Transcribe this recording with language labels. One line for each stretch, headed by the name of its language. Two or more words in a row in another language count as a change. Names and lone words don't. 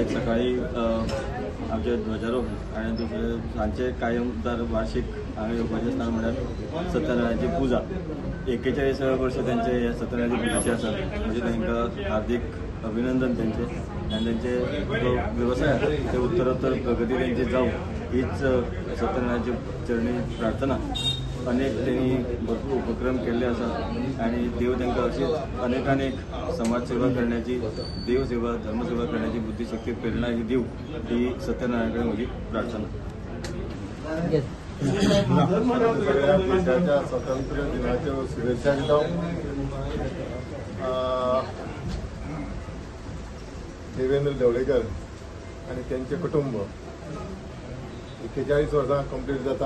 Konkani: एक सकाळी आमचे ध्वजारोहण आणि दुसरे सांजचे कायमदार वार्षिक हांगा येवपाचें स्थान म्हळ्यार सत्यनारायणाची पुजा. 41 वर्सां तेंचे ह्या सत्यनारायणाची पुजेचे आसा. म्हणजे तांकां हार्दिक अभिनंदन तेंचे आनी तेंचे जो व्यवसाय आसा ते उत्तरोत्तर प्रगती तेंची जावं हीच सत्यनारायणाची चरणी प्रार्थना. अनेक त्यांनी भरपूर उपक्रम केले आसात आणि देव तांकां अशीच अनेक समाजसेवा करण्याची, देवसेवा धर्मसेवा करण्याची बुद्धीशक्ती प्रेरणा ही दिव ही सत्यनारायण कडेन म्हजी प्रार्थना. सगळ्या देशाच्या स्वातंत्र्य दिनाच्यो शुभेच्छा दिता. देवेंद्र ढवळीकर आणि त्यांचे कुटुंब 41 वर्सां कंप्लीट जाता.